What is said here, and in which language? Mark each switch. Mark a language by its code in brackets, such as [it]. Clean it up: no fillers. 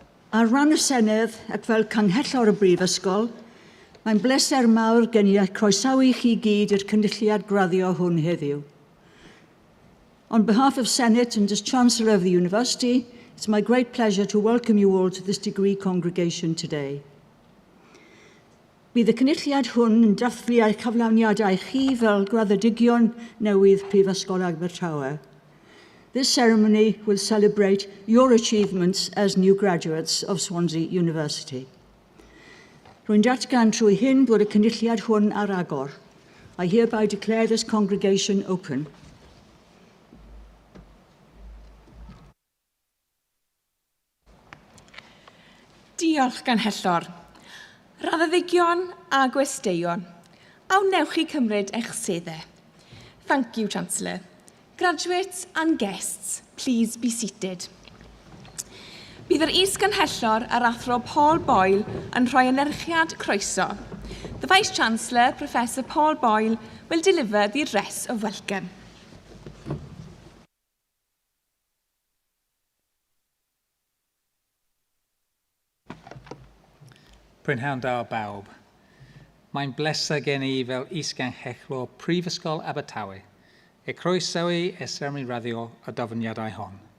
[cy] Ar ran y Senedd ac fel canghellor y Brifysgol, mae'n bleser mawr gen i croesawu chi gyd i'r cynulliad graddio hwn heddiw. [en] On behalf of Senate and as Chancellor of the University, it's my great pleasure to welcome you all to this degree congregation today. [cy] Bydd y cynulliad hwn yn dathlu a'ch cyflawniadau chi fel graddedigion newydd Prifysgol Abertawe. [en] This ceremony will celebrate your achievements as new graduates of Swansea University. [cy] Rwy'n datgan trwy hyn bod y cynulliad hwn ar agor. [en] I hereby declare this congregation open. [cy] Diolch ganhellor. Raddedigion a gwesteion, awnewch chi cymryd eich seddau. [en] Thank you, Chancellor. Graduates and guests, please be seated. [cy] Bydd yr is-ganhellor ar athro Paul Boyle yn rhoi enerchiad croeso. [en] The Vice-Chancellor, Professor Paul Boyle, will deliver the address of welcome. [cy] Prynhawn da bawb. Mae'n bleser gen I fel is-ganhellor Prifysgol Abertawe e croesawu e seremoni raddio a dyfyniadau hon.